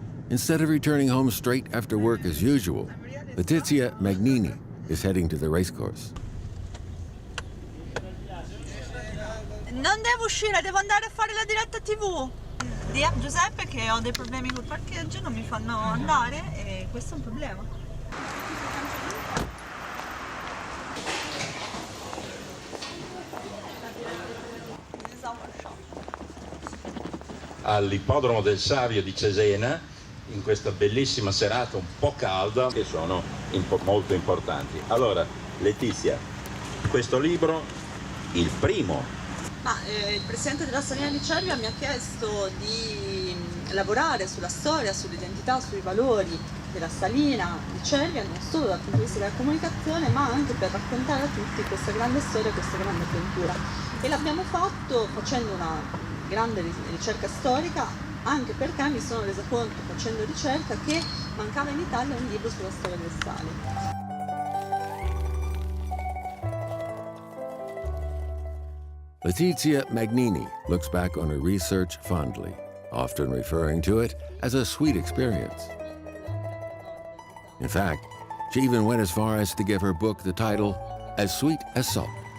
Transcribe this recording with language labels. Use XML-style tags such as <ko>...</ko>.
<en>Instead of returning home straight after work as usual, Letizia Magnini is heading to the racecourse.</en> <it>Non devo uscire, devo andare a fare la diretta TV. Di a Giuseppe che ho dei problemi col parcheggio, non mi fanno andare e questo è un problema. All'ippodromo del Savio di Cesena, in questa bellissima serata un po' calda, che sono molto importanti. Allora, Letizia, questo libro, il primo. Il presidente della Salina di Cervia mi ha chiesto di lavorare sulla storia, sull'identità, sui valori della Salina di Cervia, non solo dal punto di vista della comunicazione, ma anche per raccontare a tutti questa grande storia, questa grande avventura. E l'abbiamo fatto facendo una grande ricerca storica, anche perché mi sono resa conto, facendo ricerca, che mancava in Italia un libro sulla storia del sale.</it> <en>Letizia Magnini looks back on her research fondly, often referring to it as a sweet experience. In fact, she even went as far as to give her book the title, As Sweet as Salt.</en>